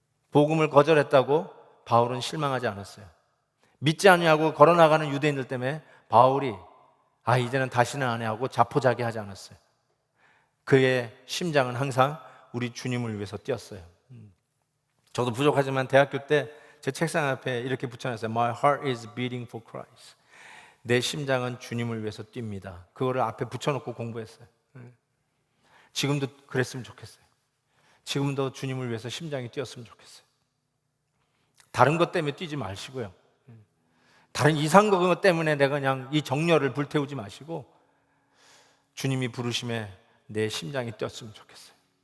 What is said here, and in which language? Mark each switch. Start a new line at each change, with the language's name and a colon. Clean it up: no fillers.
Korean: 복음을 거절했다고 바울은 실망하지 않았어요. 믿지 않냐고 걸어나가는 유대인들 때문에 바울이 이제는 다시는 안 해 하고 자포자기하지 않았어요. 그의 심장은 항상 우리 주님을 위해서 뛰었어요. 저도 부족하지만 대학교 때 제 책상 앞에 이렇게 붙여놨어요.
English: My heart is beating for Christ.
Korean: 내 심장은 주님을 위해서 뜁니다. 그거를 앞에 붙여놓고 공부했어요. 지금도 그랬으면 좋겠어요. 지금도 주님을 위해서 심장이 뛰었으면 좋겠어요. 다른 것 때문에 뛰지 마시고요. 다른 이상한 것 때문에 내가 그냥 이 정열을 불태우지 마시고 주님이 부르심에 내 심장이 뛰었으면 좋겠어요.